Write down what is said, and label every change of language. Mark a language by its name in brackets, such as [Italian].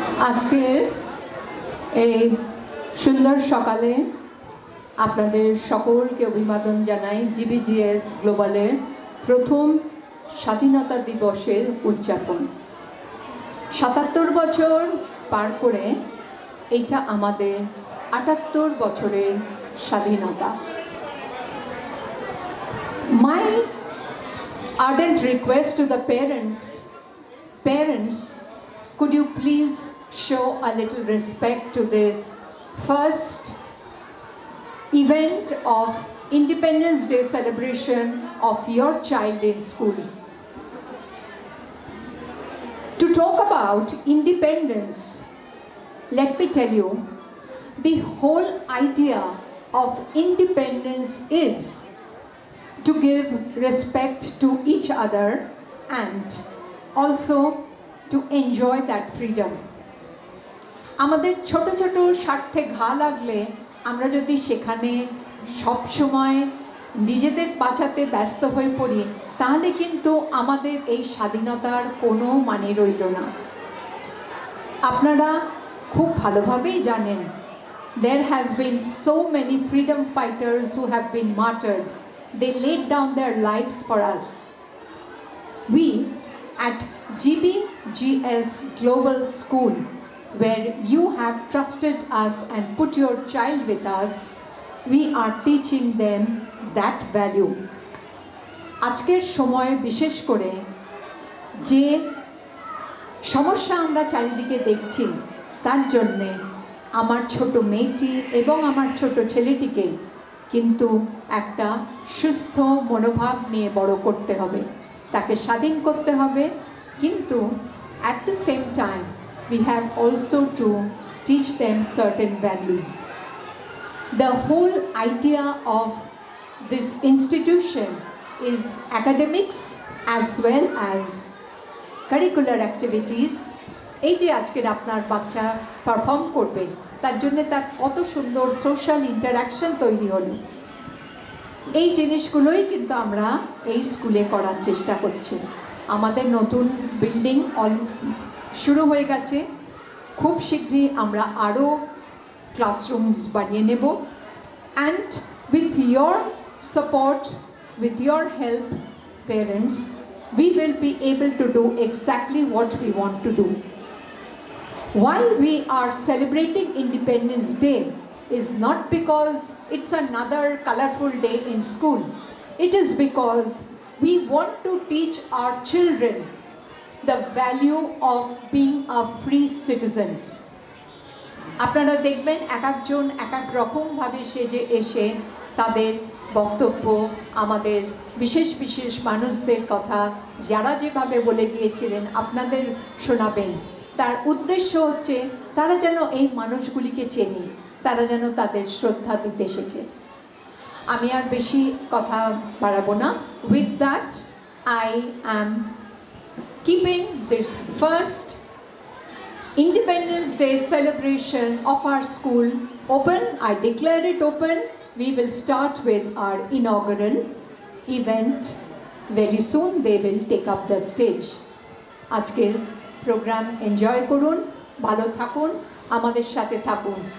[Bangla] আজকের এই সুন্দর সকালে আপনাদের সকলকে অভিবাদন জানাই জিবিজিএস গ্লোবালের প্রথম স্বাধীনতা দিবসের উদযাপন। ৭৭ বছর পার করে এইটা আমাদের ৭৮ বছরের স্বাধীনতা। [English] My ardent request to the parents, could you please show a little respect to this first event of Independence Day celebration of your child in school. To talk about independence, let me tell you, the whole idea of independence is to give respect to each other and also to enjoy that freedom. [Bangla] আমাদের ছোট ছোট স্বার্থে ঘা লাগলে আমরা যদি সেখানে সব সময় নিজেদের বাঁচাতে ব্যস্ত হয়ে পড়ি তাহলে কিন্তু আমাদের এই স্বাধীনতার কোনো মানে রইল না। আপনারা খুব ভালোভাবেই জানেন [English] there has been so many freedom fighters who have been martyred. They laid down their lives for us. We at GBGS Global School where you have trusted us and put your child with us, we are teaching them that value. [Bangla] আজকের সময় বিশেষ করে যে সমস্যা আমরা চারিদিকে দেখছি, তার জন্যে আমার ছোট মেয়েটি এবং আমার ছোট ছেলেটিকে কিন্তু একটা সুস্থ মনোভাব নিয়ে বড় করতে হবে, তাকে স্বাধীন করতে হবে, কিন্তু [English] at the same time we have also to teach them certain values. The whole idea of this institution is academics as well as curricular activities. [Bangla] এই যে আজকের আপনার বাচ্চা পারফর্ম করবে, তার জন্য তার কত সুন্দর সোশ্যাল ইন্টারাকশন তৈরি হলো, এই জিনিসগুলোই কিন্তু আমরা এই স্কুলে করার চেষ্টা করছি। আমাদের নতুন বিল্ডিং শুরু হয়ে গেছে, খুব শীঘ্রই আমরা আরও ক্লাসরুমস বানিয়ে নেব, [English] And with your support, with your help, parents, we will be able to do exactly what we want to do. While we are celebrating Independence Day, is not because it's another colorful day in school. It is because we want to teach our children the value of being a free citizen. [Bangla] আপনারা দেখবেন এক একজন এক এক রকমভাবে সেজে এসে তাদের বক্তব্য, আমাদের বিশেষ বিশেষ মানুষদের কথা যারা যেভাবে বলে গিয়েছিলেন আপনাদের শোনাবেন। তার উদ্দেশ্য হচ্ছে তারা যেন এই মানুষগুলিকে চেনে, তারা যেন তাদের শ্রদ্ধা দিতে শেখে। আমি আর বেশি কথা বাড়াবো না। [English] With that I am keeping this first Independence Day celebration of our school open. I declare it open. We will start with our inaugural event. Very soon they will take up the stage. [Bangla] আজকের programme enjoy করুন, ভালো থাকুন, আমাদের সাথে থাকুন।